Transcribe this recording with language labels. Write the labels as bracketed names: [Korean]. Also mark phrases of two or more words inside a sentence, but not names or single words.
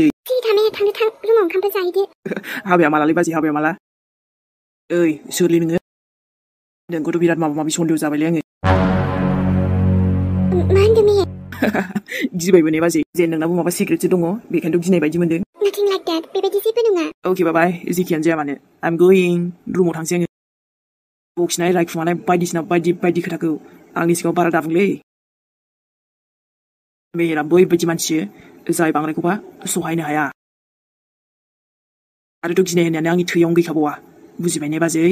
[Bodo] सिरि थानो थां रुमाव ओंखामफोर जाहैदो हाबाया मालालै बाजै हाबाया माला ओइ सोरलै नोङो नोंखौथ' बिराद माबा माबि सन्देह जाबायलै आङो मा होनदों मेहेर गिबायबो ने बाजै जे नोंनाबो माबा सिक्रेटसो दङ बेखायनोथ' गिनाय बायदि मोनदों [English] nothing like that [Bodo] बेबायदि जेबो नङा अके बाबाय जेखियानो जाया मानो [English] I am going [Bodo] रुमाव थांसै आङो बखिनाय रायखुमानाय बायदिसिना बायदि खोथाखौ आंनि सिगाङाव बारा दाबुंलै मेहेरा बैबायदि मानसि जाय बांद्रायखौबा सहायनो हाया आरोथ' गिनाय होननायानो आंनि थैयावनो गैखाबावा बुजिबाय ने बाजै